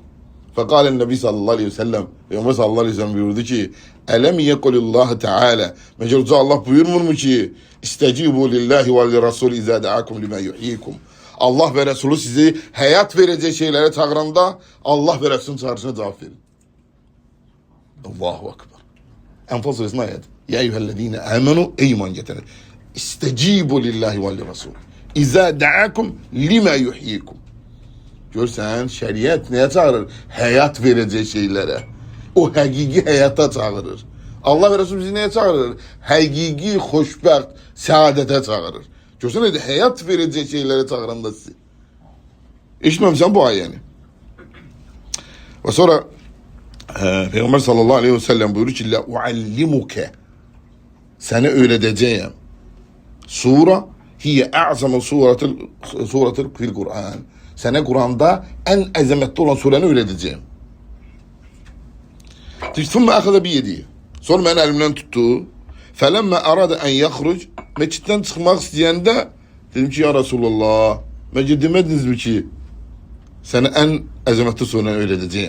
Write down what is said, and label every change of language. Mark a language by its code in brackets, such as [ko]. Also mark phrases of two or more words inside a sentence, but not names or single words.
[ar] فقال النبي صلى الله عليه وسلم. Peyğəmbər صلى الله عليه وسلم [az] buyurdu ki, [ar] ألم يقل الله تعالى. [az] Məcər uca Allah buyurmurmu ki, [ar] استجيبوا لله وللرسول إذا دعاكم لما يحييكم. [az] Allah və Resulü sizi həyat verəcək şeylərə çağıranda Allah və Resulün çağrısına cavab verin. [ar] الله أكبر. [az] Enfal suresinin ayədi. [ar] يا أيها الذين آمنوا [az] ey iman gətirən. [ar] استجيبوا لله وللرسول إذا دعاكم لما يحييكم. [az] Görsən, şəriət nəyə çağırır? Həyat verəcək şeylərə. O həqiqi həyata çağırır. Allah və Resulü bizi nəyə çağırır? Həqiqi, xoşbəxt, səadətə çağırır. Görsən, həyat verəcək şeylərə çağıranda sizi. Eşitməmişsən bu ayəni. Və sonra Peyğəmbər sallallahu aleyhi və səlləm buyurur ki, "Uallimuke." Səni öyrədəcəyəm. [ar] سورة هي أعظم سورة في القرآن. [az] Sənə Quranda ən əzəmətli olan surəni öyrədəcəyəm. [ar] ثم أخذ بيدي. [az] Sonra məni əlimdən tutdu. [ar] فلما أراد أن يخرج. [az] Məsciddən çıxmaq istəyəndə dedim ki, ya Resulullah, məcə demədinizmi ki, sənə ən əzəmətli surəni öyrədəcəyəm.